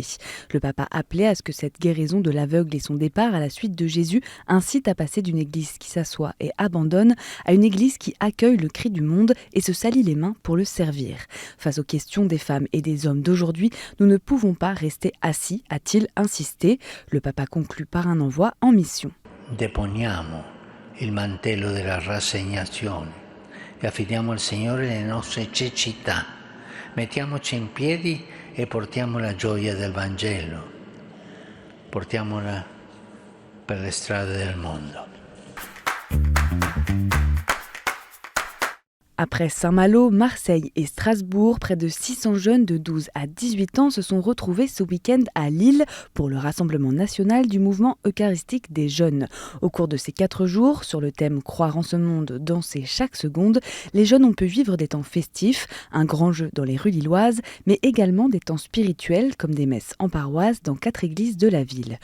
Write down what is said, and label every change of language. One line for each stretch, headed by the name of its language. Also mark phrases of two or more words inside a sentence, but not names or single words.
French: Le pape a appelé à ce que cette guérison de l'aveugle et son départ à la suite de Jésus incitent à passer d'une église qui s'assoit et abandonne à une église qui accueille le cri du monde et se salit les mains pour le servir. Face aux questions des femmes et des hommes d'aujourd'hui, nous ne pouvons pas rester assis, a-t-il insisté. Le pape a conclu par un envoi en mission.
Italian: Deponiamo il mantello della rassegnazione e affidiamo al Signore le nostre cecità. Mettiamoci in piedi e portiamo la gioia del Vangelo. Portiamola per le strade del mondo.
French: Après Saint-Malo, Marseille et Strasbourg, près de 600 jeunes de 12 à 18 ans se sont retrouvés ce week-end à Lille pour le Rassemblement national du mouvement eucharistique des jeunes. Au cours de ces 4 jours, sur le thème « Croire en ce monde, danser chaque seconde », les jeunes ont pu vivre des temps festifs, un grand jeu dans les rues lilloises, mais également des temps spirituels comme des messes en paroisse dans 4 églises de la ville.